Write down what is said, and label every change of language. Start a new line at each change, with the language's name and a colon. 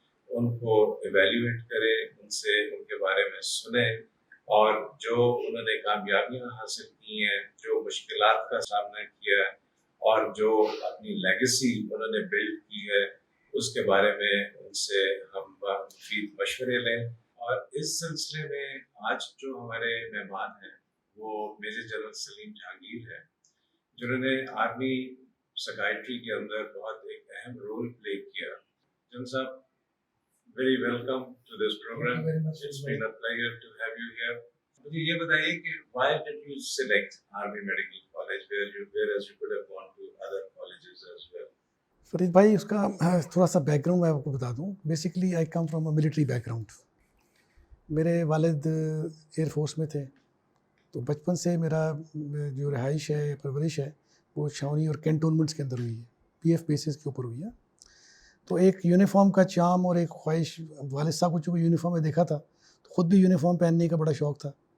Urdu: ان کو ایویلیویٹ کریں، ان سے ان کے بارے میں سنیں اور جو انہوں نے کامیابیاں حاصل کی ہیں، جو مشکلات کا سامنا کیا ہے اور جو اپنی لیگیسی انہوں نے بلڈ کی ہے اس کے بارے میں ان سے ہم مفید مشورے لیں. اور اس سلسلے میں آج جو ہمارے مہمان ہیں وہ میجر جنرل سلیم جہانگیر ہیں، جنہوں نے آرمی سیکائٹری کے اندر بہت ایک اہم رول پلے کیا.
English: جن صاحب very welcome to this program. It's been a pleasure to have you here.
Urdu: مجھے یہ بتائیے کہ
English: why did you select Army Medical College whereas you could have gone to other colleges as well?
Urdu: Farid بھائی اس کا تھوڑا سا بیک گراؤنڈ میں آپ کو بتا دوں.
English: Basically I come from a military background.
Urdu: میرے والد ایئر فورس میں تھے، تو بچپن سے میرا جو رہائش ہے پرورش ہے وہ چھاونی اور کینٹونمنٹس کے اندر ہوئی ہے، پی ایف بیسز کے اوپر ہوئی ہے. تو ایک یونیفارم کا چام اور ایک خواہش، والد صاحب کو چونکہ یونیفارم میں دیکھا تھا تو خود بھی یونیفارم پہننے کا بڑا شوق تھا.